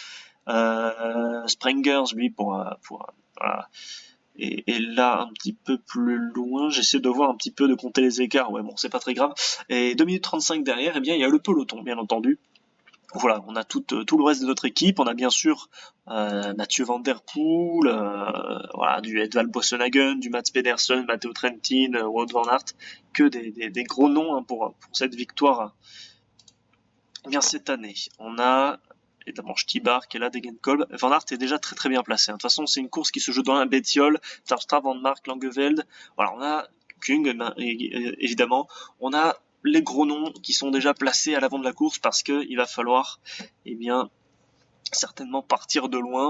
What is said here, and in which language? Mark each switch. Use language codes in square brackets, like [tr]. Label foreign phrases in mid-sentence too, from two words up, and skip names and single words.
[fr] Sprengers, lui, voilà. Et là, un petit peu plus loin, j'essaie de voir un petit peu, de compter les écarts. Ouais, bon, c'est pas très grave. Et 2 minutes 35 derrière, il y a le peloton, bien entendu. Voilà, on a tout le reste de notre équipe. On a bien sûr Mathieu Van Der Poel, voilà, du Edvald Boasson-Hagen, du Mats Pedersen, Matteo Trentin, Wout van Aert, que des gros noms pour cette victoire cette année. On a évidemment Stibar qui est là, Degenkolb. Van Aert est déjà très très bien placé. De toute façon, c'est une course qui se joue dans un Bettiol, Terpstra, Van Mark, Langeveld. Voilà, on a Kung, évidemment. On a les gros noms qui sont déjà placés à l'avant de la course parce que il va falloir, certainement partir de loin.